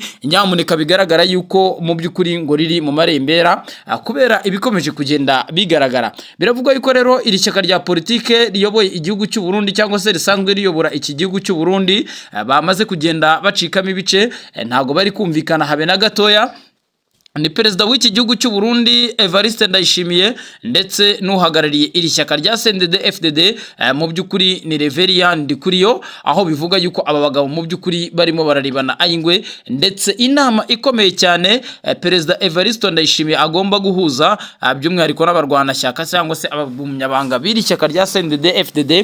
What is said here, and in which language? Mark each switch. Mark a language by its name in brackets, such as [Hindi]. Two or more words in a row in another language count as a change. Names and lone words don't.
[Kinyarwanda] Nyamuneka bigaragara yuko mu by'ukuri ngo riri mu marembera kubera ibikomeje kugenda bigaragara. Biravuga yuko rero iri shyaka rya politike riyoboye igihugu cy'u Burundi cyangwa se risanzwe riyobora iki gihugu cy'u Burundi bamaze kugenda bacikamo ibice, ntago bari kumvikana habe na gatoya. Ni perezida w'iki gihugu cy'u Burundi Evariste Ndayishimiye ndetse n'uhagarariye iri shyaka rya CNDD FDD mu by'ukuri ni Reverien Ndikuriyo, aho bivuga yuko aba bagabo mu by'ukuri barimo bararibana ayingwe ndetse inama ikomeye cyane perezida Evariste Ndayishimiye agomba guhuza by'umwihariko n'abarwana shyaka cyangwa se abagumyabanga b'iri shyaka rya CNDD FDD.